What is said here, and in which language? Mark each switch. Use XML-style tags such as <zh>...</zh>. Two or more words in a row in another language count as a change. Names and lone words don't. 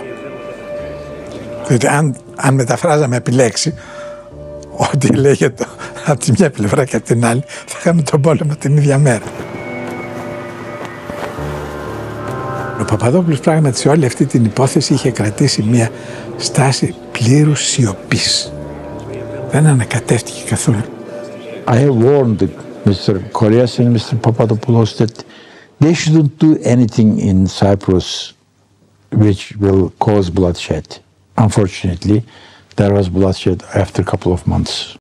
<el>Διότι αν μεταφράζαμε επιλέξει, ό,τι λέγεται από τη μια πλευρά και από την άλλη, θα είχαμε τον πόλεμο την ίδια μέρα. Ο Παπαδόπουλος πράγματι σε όλη αυτή την υπόθεση είχε κρατήσει μια στάση πλήρους σιωπής. Δεν ανακατεύτηκε καθόλου.</el> <en>I have warned Mr. Kollias and Mr. Papadopoulos that they shouldn't do anything in Cyprus which will cause bloodshed. Unfortunately, there was bloodshed after a couple of months.</en>